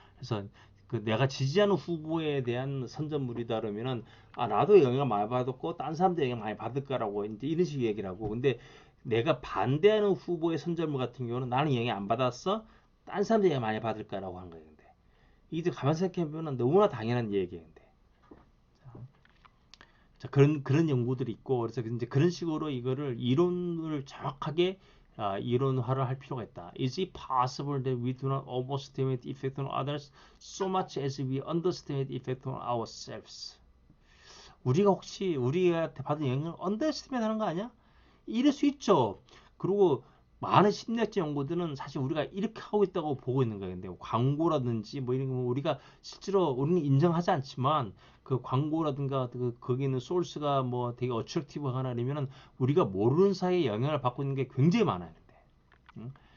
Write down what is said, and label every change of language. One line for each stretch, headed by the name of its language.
Korean: 그래서 내가 지지하는 후보에 대한 선전물이다 그러면은 나도 영향 많이 받았고 딴 사람도 영향 많이 받을 거라고 이제 이런 식의 얘기를 하고 근데 내가 반대하는 후보의 선전물 같은 경우는 나는 영향 안 받았어 딴 사람도 영향 많이 받을 거라고 하는 거예요. 근데 이게 가만 생각해 보면 너무나 당연한 얘기예요. 근데 자, 그런 연구들이 있고 그래서 이제 그런 식으로 이거를 이론을 정확하게 이론화를 할 필요가 있다.
English: Is it possible that we do not overestimate the effect on others so much as we underestimate the effect on ourselves?
Korean: 우리가 혹시 우리한테 받은 영향을 underestimate 하는 거 아니야? 이럴 수 있죠. 그리고 많은 심리학적 연구들은 사실 우리가 이렇게 하고 있다고 보고 있는 거예요. 근데 광고라든지 뭐 이런 거 우리가 실제로 우리는 인정하지 않지만 광고라든가 거기 있는 소스가 뭐 되게 어트랙티브 하나 아니면은 우리가 모르는 사이에 영향을 받고 있는 게 굉장히 많아요. 근데. 응?